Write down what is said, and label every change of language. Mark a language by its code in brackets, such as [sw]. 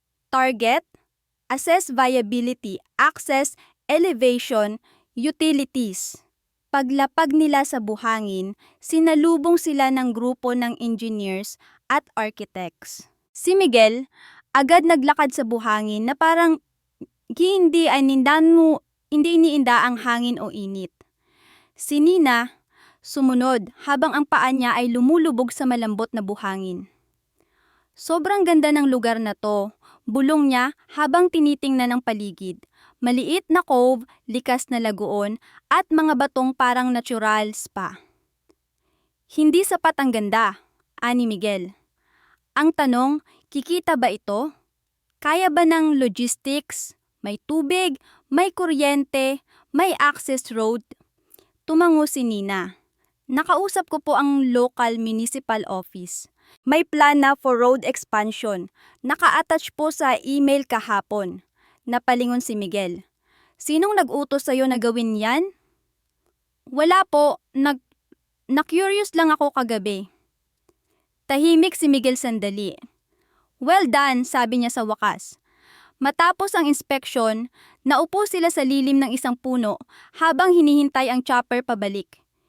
[en] Target, assess viability, access, elevation, utilities. [tl] Paglapag nila sa buhangin, sinalubong sila ng grupo ng engineers at architects. Si Miguel, agad naglakad sa buhangin na parang hindi iniinda ang hangin o init. Si Nina, sumunod habang ang paa niya ay lumulubog sa malambot na buhangin. Sobrang ganda ng lugar na to. Bulong niya habang tinitingnan ng paligid. Maliit na cove, likas na lagoon, at mga batong parang natural spa. Hindi sapat ang ganda, ani Miguel. Ang tanong, kikita ba ito? Kaya ba ng logistics? May tubig, may kuryente, may access road? Tumango si Nina. Nakausap ko po ang local municipal office. May plan na for road expansion. Naka-attach po sa email kahapon. Napalingon si Miguel. Sinong nag-utos sa'yo na gawin yan? Wala po, na-curious lang ako kagabi. Tahimik si Miguel sandali. Well done, sabi niya sa wakas. Matapos ang inspeksyon, naupo sila sa lilim ng isang puno habang hinihintay ang chopper pabalik.